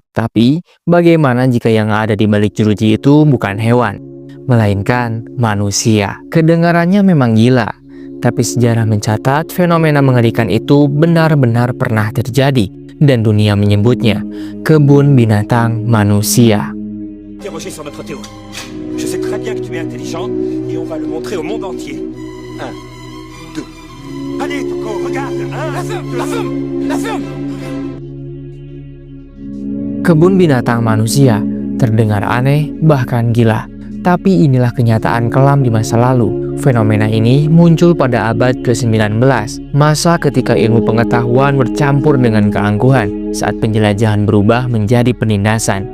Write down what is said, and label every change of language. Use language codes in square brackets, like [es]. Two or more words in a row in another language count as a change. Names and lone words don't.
[id] Tapi, bagaimana jika yang ada di balik jeruji itu bukan hewan, melainkan manusia? Kedengarannya memang gila, tapi sejarah mencatat fenomena mengerikan itu benar-benar pernah terjadi, dan dunia menyebutnya kebun binatang manusia. [fr] Interroger sur notre théorie. Je sais très bien que tu es intelligent et on va le montrer au monde entier. 1, 2. Allez, Toko, regarde. 1, 2, 3. [id] Kebun binatang manusia terdengar aneh bahkan gila. Tapi inilah kenyataan kelam di masa lalu. Fenomena ini muncul pada abad ke-19, masa ketika ilmu pengetahuan bercampur dengan keangkuhan saat penjelajahan berubah menjadi penindasan.